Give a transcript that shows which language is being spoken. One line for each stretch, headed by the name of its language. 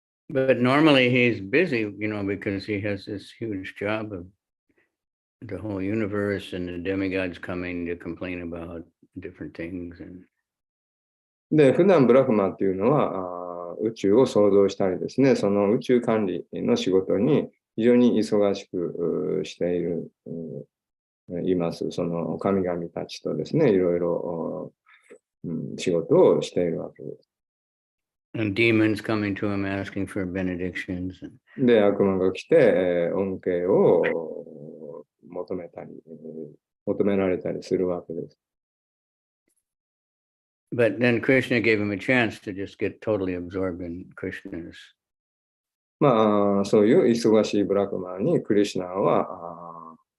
English: But normally he's busy, because he has this huge job of the whole universe and the demigods coming to complain about different things.
Japanese: で、普段ブラフマンっていうのは宇宙を創造したりですね、その宇宙管理の仕事に非常に忙しくしています。その神々たちとですね、いろいろ仕事をしているわけです。
English: And demons coming to him asking for benedictions.
Japanese: で、悪魔が来て、恩恵を求められたりするわけです。
English: But then Krishna gave him a chance to just get totally absorbed in Krishna's.
Japanese: まあ、そういう忙しいブラフマンにクリシュナは、